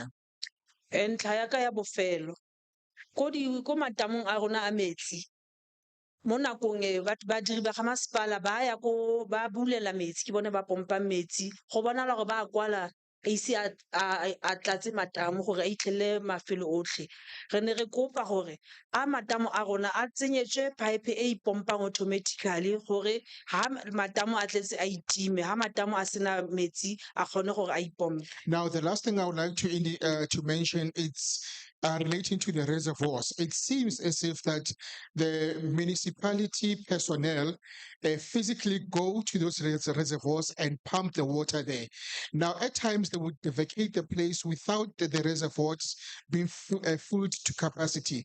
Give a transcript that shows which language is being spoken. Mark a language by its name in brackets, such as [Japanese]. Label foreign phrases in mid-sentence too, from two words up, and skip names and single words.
[Tswana] Ntlha ya ka ya bofelo ko matamong a rona a metsi mo nakong e badiri ba ga masepala ba ya ko ba bulela metsi ke bone ba pompa metsi go bonala gore ba kwala a ise a tlatse matamo gore a itlhele mafelo otlhe. Re ne re kopa gore a matamo a rona a tsenyetswe pipe e ipompang automatically gore ha matamo a tletse a itime ha matamo a sena metsi a kgone gore a ipompe. [English] Now, the last thing I would like to mention, it's relating to the reservoirs. It seems as if that the municipality personnel physically go to those reservoirs and pump the water there. Now, at times they would vacate the place without the reservoirs being filled to capacity.